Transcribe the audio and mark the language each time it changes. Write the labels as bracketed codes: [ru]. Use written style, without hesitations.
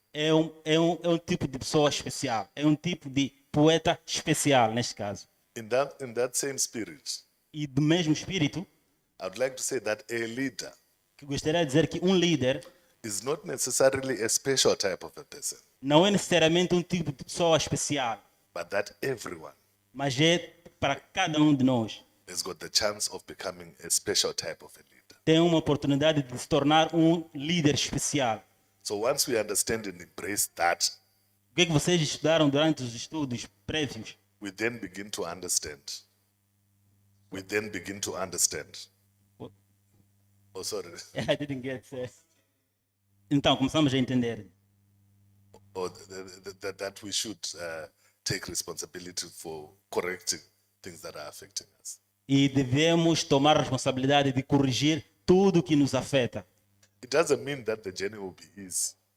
[pt] é um tipo de pessoa especial, é um tipo de poeta especial neste caso. [en] In that same spirit, [pt] E do mesmo espírito, [en] I would like to say that a leader [pt] que gostaria de dizer que um líder [en] is not necessarily a special type of a person, [pt] não é necessariamente um tipo de pessoa especial, [en] but that everyone [pt] mas é para cada um de nós. [en] has got the chance of becoming a special type of a leader. [pt] Tem uma oportunidade de se tornar um líder especial. [en] So once we understand and embrace that, [pt] O que é que vocês estudaram durante os estudos prévios? [en] we then begin to understand. We then begin to understand. Oh, sorry. I didn't get it. [pt] Então, começamos a entender [en] Or that we should take responsibility for correcting things that are affecting us. [pt] e devemos tomar a responsabilidade de corrigir tudo que nos afeta. [en] It doesn't mean that the journey will be easy,